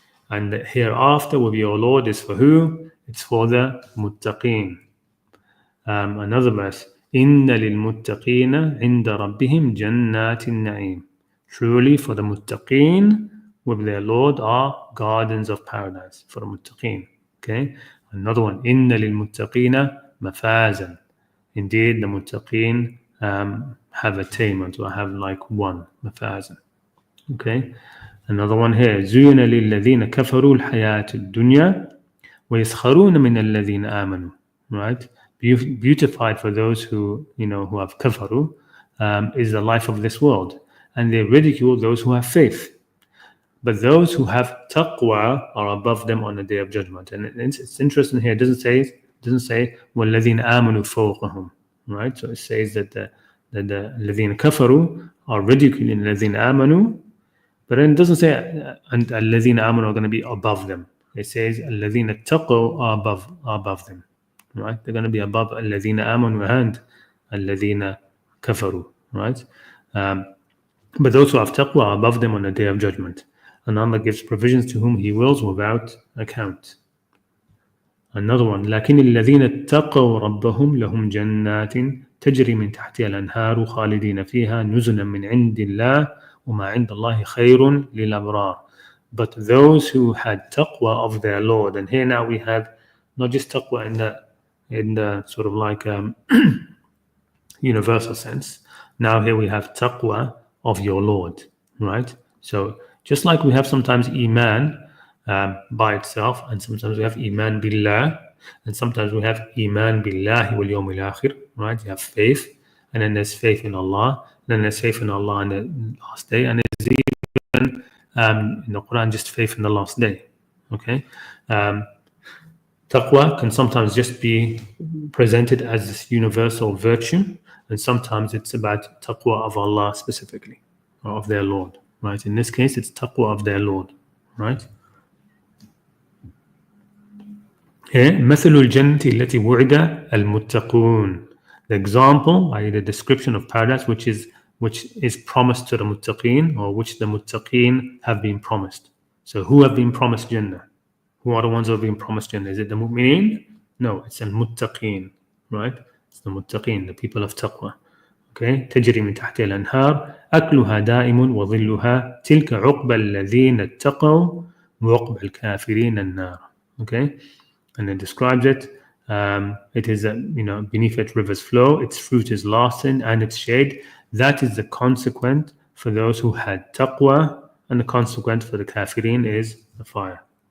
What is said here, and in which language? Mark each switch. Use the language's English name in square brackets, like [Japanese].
[English] And the hereafter with your Lord is for who? It's for the muttaqeen. [Arabic] Another verse, إن للمتقين عند ربهم جنات النعيم. [English] Truly for the muttaqeen with their Lord are gardens of paradise, for the muttaqeen. Okay. [Arabic] Another one, إِنَّ لِلْمُتَّقِينَ مَفَازًا. [English] Indeed, the muttaqeen have attainment, or have like one, مَفَازًا. Okay. [Arabic] Another one here, زُيِنَ لِلَّذِينَ كَفَرُوا الْحَيَاةُ الدُّنْيَا وَيَسْخَرُونَ مِنَ الَّذِينَ آمَنُوا. [English] Right. Beautified for those who have kafaru is the life of this world, and they ridicule those who have faith. But those who have taqwa are above them on the day of judgment. And it's interesting here. It doesn't say [Arabic] وَالَّذِينَ آمَنُوا فَوْقَهُم. [English] Right? So it says that the [Arabic] الَّذِينَ كَفَرُوا [English] are ridiculing [Arabic] الَّذِينَ آمَنُوا. [English] But then it doesn't say and [Arabic] الَّذِينَ آمَنُوا [English] are going to be above them. It says [Arabic] الَّذِينَ اتَّقَوْا [English] are above them. Right? They're going to be above [Arabic] الَّذِينَ آمَنُوا [English] and [Arabic] الَّذِينَ كَفَرُوا. [English] Right? But those who have taqwa are above them on the day of judgment. And Allah gives provisions to whom He wills without account. [Arabic] Another one, لكن الذين اتقوا ربهم لهم جنات تجري من تحتها الأنهار خالدين فيها نزلا من عند الله وما عند الله خير للأبرار. [English] But those who had taqwa of their Lord, and here now we have not just taqwa in the sort of like universal sense. Now here we have taqwa of your Lord, right? So just like we have sometimes iman by itself, and sometimes we have iman billah, and sometimes we have iman billahi wal yawm al-akhir, right? You have faith, and then there's faith in Allah, and then there's faith in Allah on the last day, and there's even in the Quran just faith in the last day. Okay, taqwa can sometimes just be presented as this universal virtue, and sometimes it's about taqwa of Allah specifically, or of their Lord. Right. In this case, it's taqwa of their Lord. Right. [Arabic] مثل الجنة التي وعد المتقون. [English] The example, i.e. the description of paradise which is promised to the muttaqeen, or which the muttaqeen have been promised. So who have been promised Jannah? Who are the ones who have been promised Jannah? Is it the mu'mineen? No, it's the muttaqeen, right? It's the muttaqeen, the people of taqwa. [Arabic] Okay, تجري من تحتها الأنهار أكلها دائم وظلها تلك عقبى الذين اتقوا وعقبى الكافرين النار. [English] Okay, and it describes it. It is, beneath it rivers flow, its fruit is lasting, and its shade. That is the consequent for those who had taqwa, and the consequent for the kafirin is the fire.